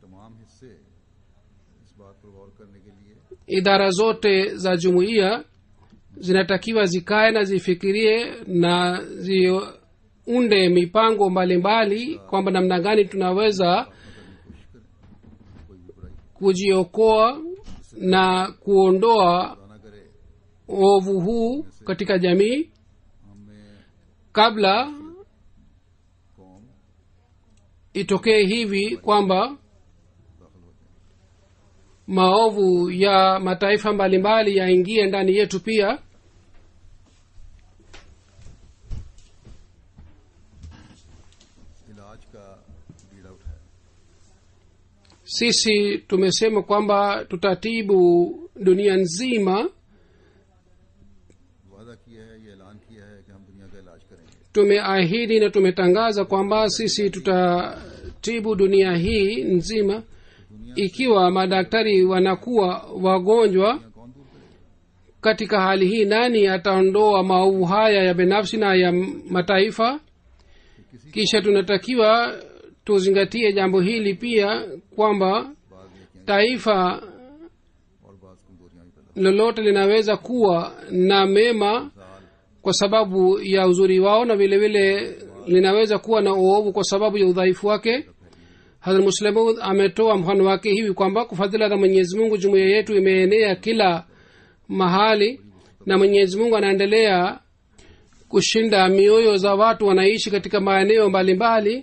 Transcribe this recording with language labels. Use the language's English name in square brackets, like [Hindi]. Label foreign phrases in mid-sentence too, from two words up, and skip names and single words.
[Swahili] Idara zote za jumuiya zinatakiwa zikae na zifikirie na ziunde mipango mbalimbali kwamba namna gani tunaweza kujiokoa na kuondoa ovu huu katika jamii kabla itokee hivi kwamba maovu ya mataifa mbalimbali yaingie ndani yetu pia. [Urdu] علاج کا بیڑا اٹھایا. [Swahili] Sisi tumesema kwamba tutatibu dunia nzima. [Urdu] وعدہ کیا ہے، یہ اعلان کیا ہے کہ ہم دنیا کا علاج کریں گے. [Swahili] Tumeahidi na tumetangaza kwamba sisi tutatibu dunia hii nzima. Ikiwa madaktari wanakuwa wagonjwa [Urdu] کون دور کرے گا? [Swahili] katika hali hii, nani ataondoa maovu haya ya binafsi na ya mataifa? Kisha tunatakiwa tuzingatie jambo hili pia kwamba [Urdu] بعد میں [Swahili] taifa [Urdu] اور بعد کمزوریاں بھی پیدا [Swahili] lolote linaweza kuwa na mema kwa sababu ya uzuri wao, na vile vile linaweza kuwa na uovu kwa sababu ya udhaifu wake. Hazrat Muslim ametoa mfano wake hivi kwamba kwa fadhila za Mwenyezi Mungu jumuiya yetu imeenea kila mahali, na Mwenyezi Mungu anaendelea kushinda mioyo za watu wanaishi katika maeneo mbalimbali.